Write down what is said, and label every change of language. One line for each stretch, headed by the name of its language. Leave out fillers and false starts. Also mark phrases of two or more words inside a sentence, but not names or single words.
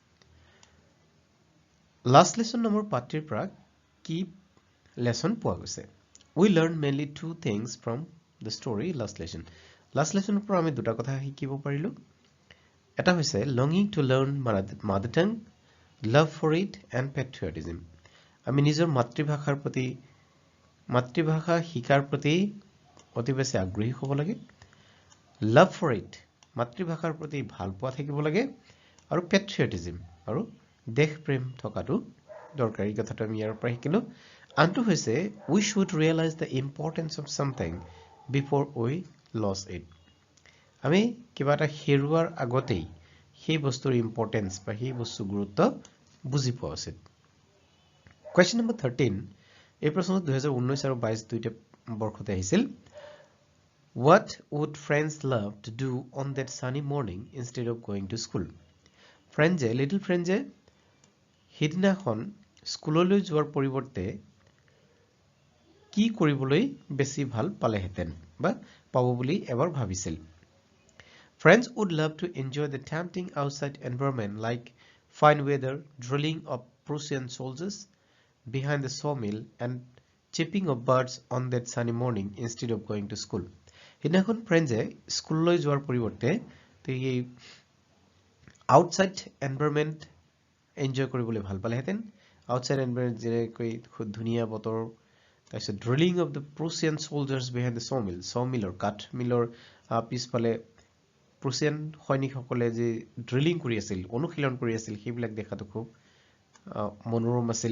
Assamese: Last lesson number partir pra ki lesson poa goise.
English: We learned mainly two things from the story Last Lesson. Last lesson
Assamese: পৰা আমি দুটা কথা শিকিব পাৰিলোঁ। এটা হৈছে
English: longing to learn mother tongue, love for it and patriotism.
Assamese: আমি নিজৰ মাতৃভাষাৰ প্ৰতি মাতৃভাষা শিকাৰ প্ৰতি অতি বেছি আগ্ৰহী হ'ব লাগে।
English: love for it
Assamese: মাতৃভাষাৰ প্ৰতি ভাল পোৱা থাকিব লাগে আৰু পেট্ৰিয়টিজম আৰু দেশ প্ৰেম থকাটো দৰকাৰী কথাটো আমি ইয়াৰ পৰা শিকিলো। আনটো হৈছে
English: we should realize the importance of something before we lose it.
Assamese: আমি কিবা এটা হেৰুৱাৰ আগতেই সেই বস্তুৰ ইম্পৰ্টেন্স বা সেই বস্তুৰ গুৰুত্ব বুজি পোৱা উচিত।
English: Question number 13.
Assamese: এই প্ৰশ্নটো 2019 আৰু 22 দুইটা বৰ্ষতে আহিছিল।
English: What would friends love to do on that sunny morning instead of going to school? Little friends
Assamese: সিদিনাখন স্কুললৈ যোৱাৰ পৰিৱৰ্তে কি কৰিবলৈ বেছি ভাল পালেহেঁতেন বা পাব বুলি এবাৰ ভাবিছিল।
English: Friends would love to enjoy the tempting outside environment like fine weather, drilling of Prussian soldiers behind the sawmill and chirping of birds on that sunny morning instead of going to school.
Assamese: সিদিনাখন ফ্ৰেণ্ডছে স্কুললৈ যোৱাৰ পৰিৱৰ্তে এই
English: outside environment enjoy
Assamese: কৰিবলৈ ভাল পালেহেঁতেন।
English: outside environment
Assamese: যেনেকৈ খুব ধুনীয়া বতৰ, তাৰপিছত
English: drilling of the Prussian soldiers behind the sawmill,
Assamese: সমিলৰ কাঠ মিলৰ পিছফালে প্ৰুছিয়ান সৈনিকসকলে যে ড্ৰিলিং কৰি আছিল, অনুশীলন কৰি আছিল, সেইবিলাক দেখাটো খুব মনোৰম আছিল।